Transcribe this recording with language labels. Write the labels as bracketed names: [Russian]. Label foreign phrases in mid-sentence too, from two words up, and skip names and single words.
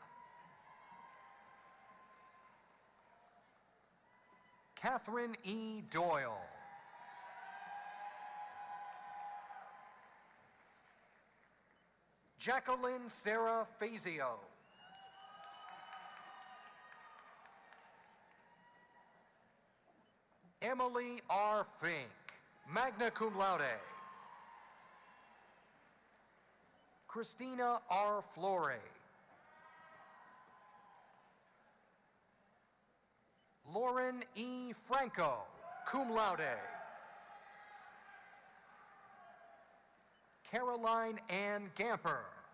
[English] Catherine E. Doyle. Jacqueline Sarah Fazio. Emily R. Fink, [Latin] magna cum laude. [English] Christina R. Flore. Lauren E. [Latin] Franco, cum laude. [English] Caroline Ann Gamper.